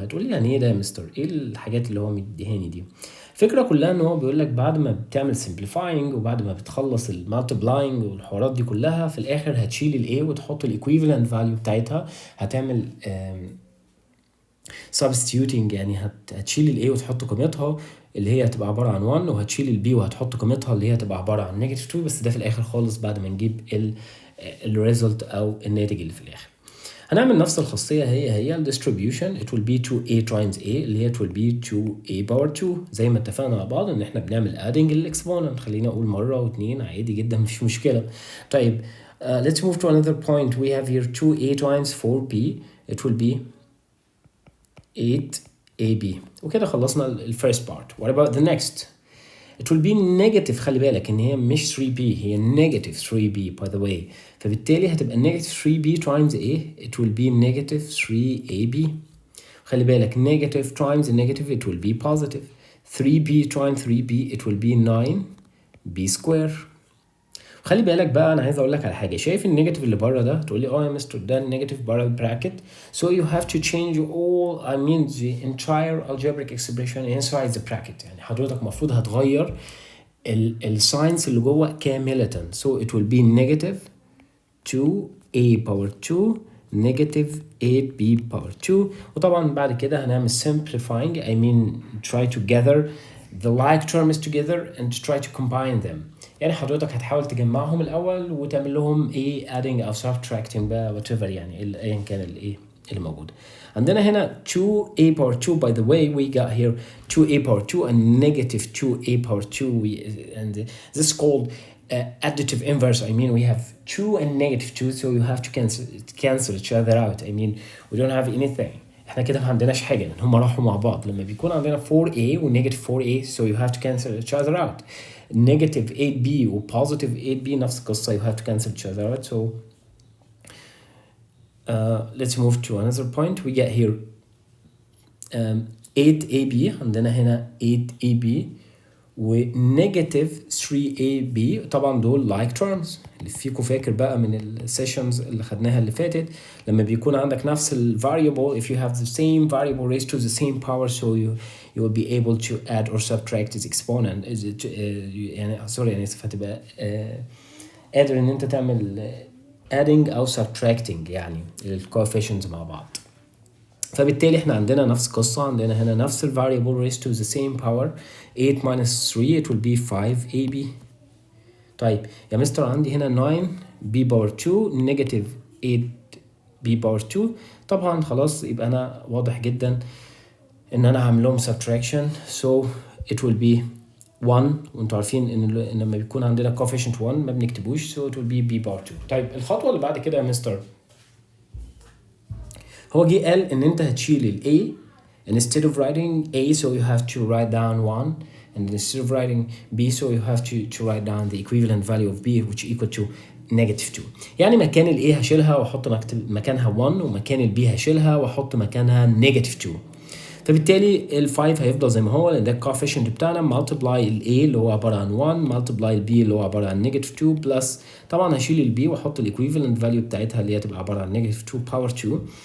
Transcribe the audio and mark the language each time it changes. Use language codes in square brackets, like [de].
[ar] هتقولي يعني ايه ده يا مستر؟ ايه الحاجات اللي هو مديهاني دي؟ الفكرة كلها ان هو بيقول لك بعد ما بتعمل simplifying وبعد ما بتخلص المالتيبلاينج والحوارات دي كلها في الاخر هتشيل الايه وتحط الايكويفالنت فاليو بتاعتها، هتعمل substituting يعني هتشيل الايه وتحط قيمتها اللي هي هتبقى عباره عن 1، وهتشيل البي وهتحط قيمتها اللي هي هتبقى عباره عن نيجاتيف 2، بس ده في الاخر خالص بعد ما نجيب الريزلت او الناتج اللي في الاخر. هنعمل نفس الخاصيه هي الديستريبيوشن. [en] it will be 2a times a [ar] اللي هي [en] it will be 2a power 2 [ar] زي ما اتفقنا مع بعض ان احنا بنعمل [en] adding الاكسبوننت. [ar] خلينا اقول مره واثنين عادي جدا مفيش مشكله. طيب [en] let's move to another point. We have here 2a times 4b. it will be 8ab. [ar] وكده خلصنا الفيرست بارت. [en] What about the next? It will be negative. [ar] خلي بالك ان هي مش 3b، هي negative 3b [en] by the way. [ar] فبالتالي هتبقى [en] negative 3b times a. It will be negative 3ab. [ar] خلي بالك [en] negative times negative it will be positive. 3b times 3b it will be 9b square. [ar] خلي بالك بقى انا عايز اقول لك على حاجه. شايف النيجاتيف اللي بره ده؟ تقول لي اه يا مستر ده النيجاتيف بره البراكت. [en] So you have to change all the entire algebraic expression inside the bracket. [ar] يعني حضرتك المفروض هتغير الساينس اللي جوه كامله. [en] So it will be negative 2a power 2 negative 8b power 2. [ar] وطبعا بعد كده هنعمل simplifying. [en] I mean try to gather the like terms together and try to combine them. [ar] يعني حضرتك هتحاول تجمعهم الاول وتعمل لهم ايه adding او subtracting بقى whatever يعني ايا كان الايه اللي موجود. عندنا هنا [en] 2a power 2 by the way we got here 2a power 2 and negative 2a power 2 and this is called additive inverse. I mean we have 2 and negative 2 so you have to cancel each other out. I mean we don't have anything. [ar] احنا كده ما عندناش حاجه لان هم راحوا مع بعض. لما بيكون عندنا [en] 4a و negative 4a so you have to cancel each other out. negative 8b و positive 8b نفس القصه you have to cancel each other out. So let's move to another point. We get here 8ab. [ar] عندنا هنا 8ab و negative 3ab. طبعا دول like terms. اللي فيكم فاكر بقى من السيشنز اللي خدناها اللي فاتت لما بيكون عندك نفس ال variable [en] if you have the same variable raised to the same power so you will be able to add or subtract its exponent. [ar] يعني يعني هتبقى قادر ان انت تعمل adding او subtracting يعني ال coefficients مع بعض. فبالتالي احنا عندنا نفس القصة. عندنا هنا نفس ال [en] variable raised to the same power 8 minus 3 it will be 5ab. [ar] طيب يا مستر عندي هنا 9b power 2 negative 8b power 2. طبعا خلاص يبقى انا واضح جدا ان انا هعمل لهم subtraction [en] so it will be 1 [ar] وانتوا عارفين ان لما بيكون عندنا coefficient 1 ما بنكتبوش [en] so it will be b power 2. [ar] طيب الخطوة اللي بعد كده يا مستر هو جه قال ان انت هتشيل ال [en] a instead of writing a so you have to write down 1 and instead of writing b so you have to write down the equivalent value of b which equal to negative 2. [ar] يعني مكان ال a هشيلها واحط مكانها 1 ومكان ال b هشيلها واحط مكانها negative 2. فبالتالي ال 5 هيفضل زي ما هو لان ده الكوفيشنت بتاعنا multiply ال a اللي هو عباره عن 1 multiply ال b اللي هو عباره عن negative 2 بلس طبعا هشيل ال b واحط الايكويفالنت فاليو بتاعتها اللي هي تبقى عباره عن negative 2 power 2.